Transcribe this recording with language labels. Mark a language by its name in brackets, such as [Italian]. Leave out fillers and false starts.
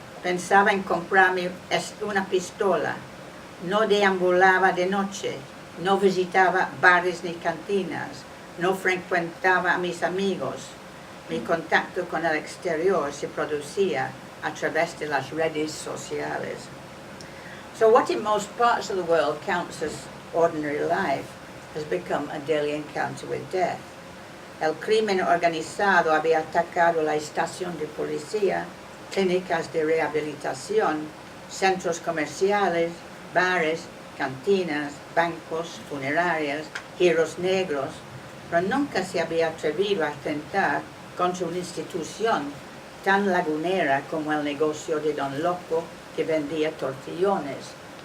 [Spanish] Pensaba en comprarme una pistola. No deambulaba de noche. No visitaba bares ni cantinas. No frecuentaba a mis amigos. Mi contacto con el exterior se producía a través de las redes sociales. [English] So what in most parts of the world counts as ordinary life has become a daily encounter with death. [Spanish] El crimen organizado había atacado la estación de policía, clínicas de rehabilitación, centros comerciales, bares, cantinas, bancos, funerarias, giros negros, pero nunca se había atrevido a atentar contra una institución tan lagunera como el negocio de Don Loco que vendía tortillones.